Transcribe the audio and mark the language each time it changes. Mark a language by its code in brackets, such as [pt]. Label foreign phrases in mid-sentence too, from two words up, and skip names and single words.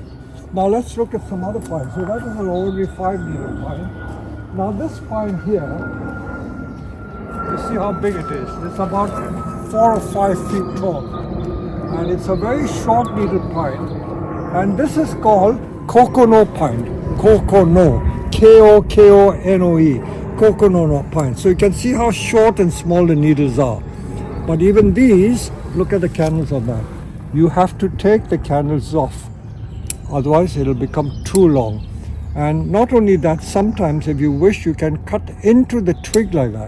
[en] Now let's look at some other pines. So that is an only 5-meter pine. Now this pine here, you see how big it is. It's about 4 or 5 feet tall. And it's a very short needle pine. And this is called Kokono pine. Kokono. K-O-K-O-N-O-E. Kokono pine. So you can see how short and small the needles are. But even these, look at the candles on that. You have to take the candles off. Otherwise it'll become too long. And not only that, sometimes if you wish, you can cut into the twig like that.